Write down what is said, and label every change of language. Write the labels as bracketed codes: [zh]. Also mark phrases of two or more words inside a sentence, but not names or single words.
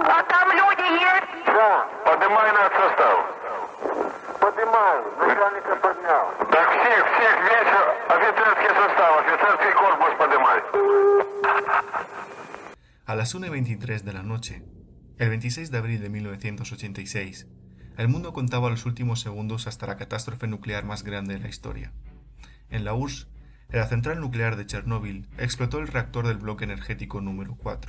[ru] А там люди есть? Да, Поднимай над состав. поднимаю, начальника поднял. Так всех, весь офицерский состав, офицерский корпус поднимай. [es] A las 1:23 de la noche, el 26 de abril de 1986, el mundo contaba los últimos segundos hasta la catástrofe nuclear más grande de la historia. En la URSS, en la central nuclear de Chernóbil, explotó el reactor del bloque energético número 4.